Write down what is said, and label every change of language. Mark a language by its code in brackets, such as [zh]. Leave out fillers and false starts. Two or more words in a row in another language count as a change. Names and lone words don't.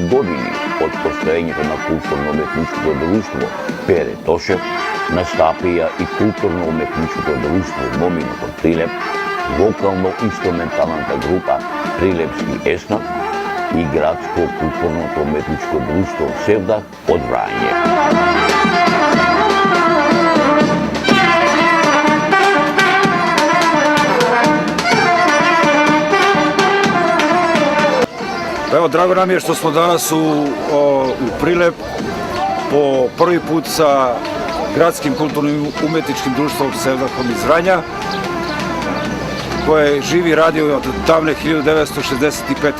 [mk] години од постоењето на културно-уметничкото друштво Пере Тошев, настапија и културно-уметничкото друштво Моминот од Прилеп, вокално-инструменталната група Прилепски еснат и градско културното уметничко друштво Севдах од Врање. [sr] Evo, drago nam je što smo danas u Prilep po prvi put sa gradskim kulturnim umetničkim društvom Sevdahom iz Vranja, koje živi i radi od davne 1965.